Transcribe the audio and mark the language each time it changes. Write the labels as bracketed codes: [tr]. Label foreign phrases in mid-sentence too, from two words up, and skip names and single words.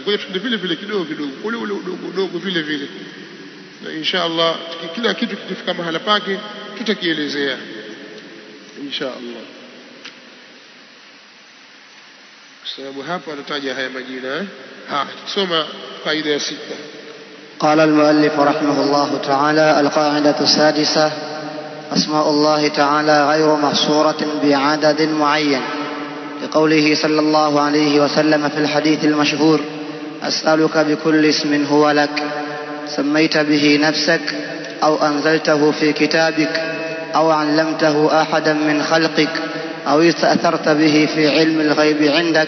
[sw] Kwa hiyo tunde vile vile kidogo kidogo, ule udogo vile vile, na [ar] إن شاء الله [sw] kila kitu kikifika mahala pake tutakielezea [ar] إن شاء الله, [sw] kwa sababu hapa anataja haya majina. Soma qaida ya 6. [ar] قال المؤلف رحمه الله تعالى: القاعدة السادسة: أسماء الله تعالى غير محصورة بعدد معين، لقوله صلى الله عليه وسلم في الحديث المشهور: أسألك بكل اسم هو لك سميت به نفسك أو أنزلته في كتابك أو علمته أحدا من خلقك أو استأثرت به في علم الغيب عندك.